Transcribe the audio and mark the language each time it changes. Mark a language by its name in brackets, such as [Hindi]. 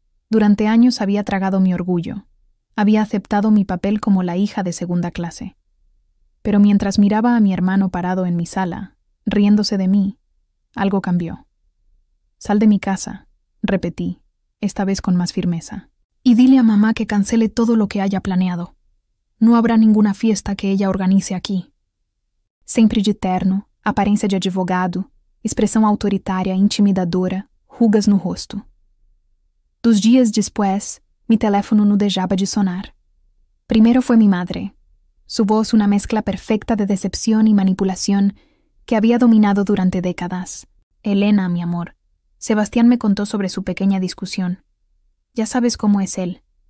[Spanish] Durante años había tragado mi orgullo. Había aceptado mi papel como la hija de segunda clase. Pero mientras miraba a mi hermano parado en mi sala, riéndose de mí, Algo cambió. Sal de mi casa, repetí, esta vez con más firmeza. Y dile a mamá que cancele todo lo que haya planeado. No habrá ninguna fiesta que ella organice aqui. [Portuguese] Sempre de terno, aparência de advogado, expressão autoritária intimidadora, rugas no rosto. [Spanish] 2 dias después, mi teléfono no dejaba de sonar. Primero fue mi madre. Su voz una mezcla perfecta de decepción y manipulación que había dominado durante décadas. Elena, mi amor. Sebastián me contó sobre su pequeña discusión. Ya sabes cómo es él.